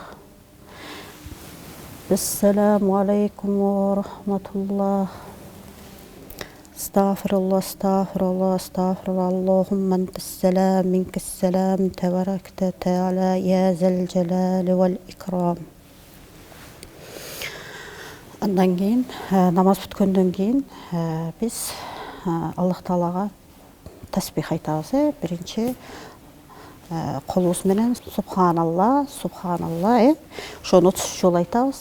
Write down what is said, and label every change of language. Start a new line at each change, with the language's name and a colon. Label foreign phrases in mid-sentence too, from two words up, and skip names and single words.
Arabic: السلام عليكم ورحمة الله. استغفر الله استغفر الله استغفر الله. اللهم أنت السلام منك السلام تباركت تعالى يا ذا الجلال والإكرام.
Kazakh: Андан кейін, намаз бүткөндөн кейін біз Аллах Таалага тасбих айтабыз.
Kyrgyz: Биринчи колубуз менен
Arabic: سبحان الله سبحان الله,
Kyrgyz: ошону 33 жолу айтабыз.